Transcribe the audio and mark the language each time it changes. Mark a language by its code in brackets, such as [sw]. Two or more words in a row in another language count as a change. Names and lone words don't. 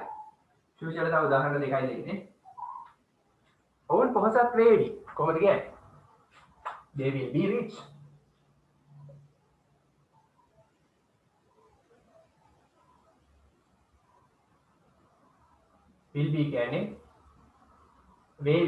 [si] ෆියුචර් එක තව උදාහරණ දෙකයි දෙන්නේ. ඔවුන් පොහොසත් වේවි. කොහොමද කියන්නේ? [en] They will be rich. will be කියන්නේ වේවි.